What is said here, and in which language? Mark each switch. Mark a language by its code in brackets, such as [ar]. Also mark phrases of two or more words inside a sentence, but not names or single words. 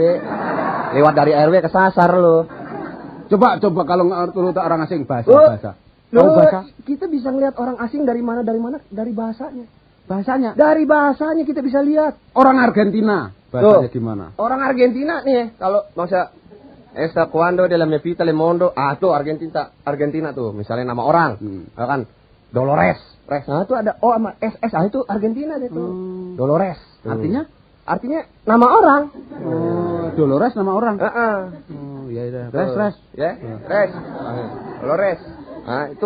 [id] Lewat dari RW kesasar lu. Coba kalau lu orang asing bahasa. Loh, bahasa? kita bisa ngeliat orang asing dari mana? Dari bahasanya. Bahasanya? Dari bahasanya kita bisa lihat. Orang Argentina, bahasanya gimana? Orang Argentina nih, kalau masa Esta cuando de la me pita le mondo, tuh Argentina tuh, misalnya nama orang, kan Dolores. Nah, itu ada sama SS, itu Argentina deh tuh. Dolores. Tuh. Artinya nama orang. Dolores nama orang. Oh, iya. Res. Ya, Res. Dolores. Nah, itu